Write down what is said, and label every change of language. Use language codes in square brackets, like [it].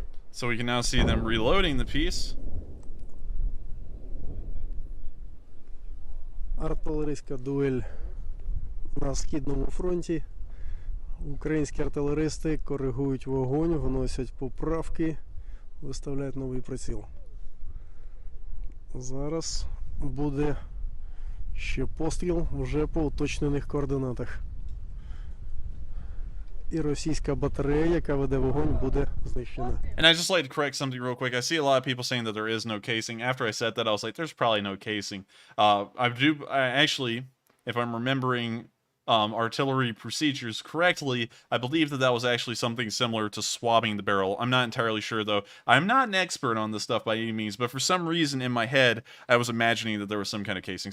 [en] So we can now see them reloading the piece. [uk] артилерійська дуель на Східному фронті. Українські артилеристи коригують вогонь, вносять поправки, виставляють новий приціл. Зараз буде ще постріл вже по уточнених координатах. І російська батарея, яка веде вогонь, буде знищена. [en] And I just like to correct something real quick. I see a lot of people saying that there is no casing. After I said that, I was like, there's probably no casing. I actually, if I'm remembering artillery procedures correctly, I believe that that was actually something similar to swabbing the barrel. I'm not entirely sure, though. I'm not an expert on this stuff by any means, but for some reason in my head, I was imagining that there was some kind of casing.